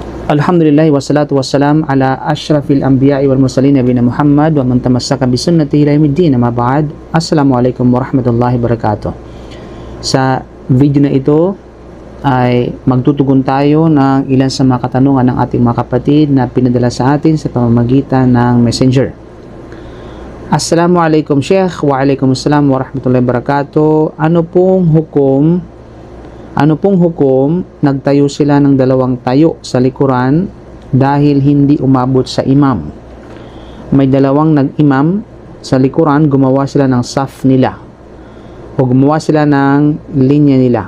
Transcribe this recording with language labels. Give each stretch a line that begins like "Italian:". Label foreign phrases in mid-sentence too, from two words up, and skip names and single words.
Arabic: الحمد لله والصلاة والسلام على أشرف الأنبياء والمرسلين نبينا محمد ومن تمسك بسنته إلى يوم الدين. أما بعد. السلام عليكم ورحمة الله وبركاته.
Filipino: Sa video na ito ay magtutugon tayo ng ilan sa mga katanungan ng ating mga kapatid na pinadala sa atin sa pamamagitan ng Messenger.
Arabic: السلام عليكم شيخ. وعليكم السلام ورحمة الله وبركاته.
Filipino: Ano pong hukom nagtayo sila ng dalawang tayo sa likuran dahil hindi umabot sa imam? May dalawang nag-imam sa likuran, gumawa sila ng saf nila o gumawa sila ng linya nila.